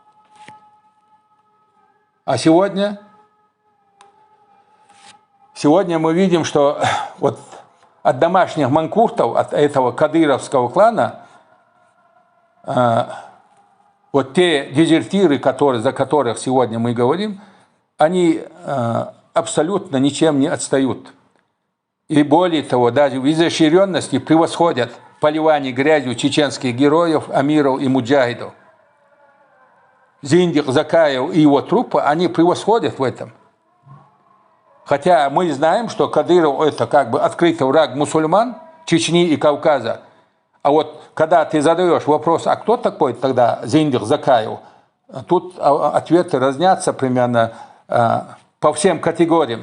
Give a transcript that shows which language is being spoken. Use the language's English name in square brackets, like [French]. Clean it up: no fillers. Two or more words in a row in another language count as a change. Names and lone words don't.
[Russian] А сегодня мы видим, что вот от домашних манкуртов, от этого кадыровского клана, вот те дезертиры, за которых сегодня мы говорим, они абсолютно ничем не отстают. И более того, даже в изощренности превосходят поливание грязью чеченских героев, амиров и муджахидов. Зиндик Закаев и его труппа, они превосходят в этом. Хотя мы знаем, что Кадыров – это как бы открытый враг мусульман, Чечни и Кавказа. А вот когда ты задаешь вопрос, а кто такой тогда Зиндик Закаев, тут ответы разнятся примерно по всем категориям.